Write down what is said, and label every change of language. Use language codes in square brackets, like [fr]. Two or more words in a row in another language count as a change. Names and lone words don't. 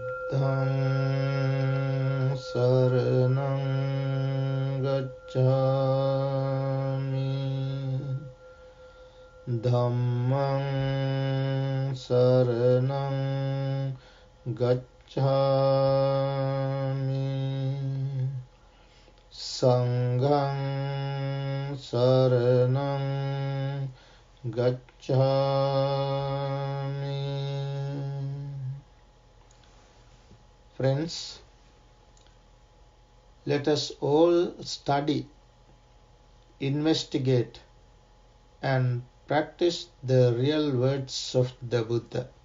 [pi] Buddhang saranang gacchami, Dhammang saranang gacchami, Sanghang saranang gacchami. [en] Friends, let us all study, investigate, and practice the real words of the Buddha.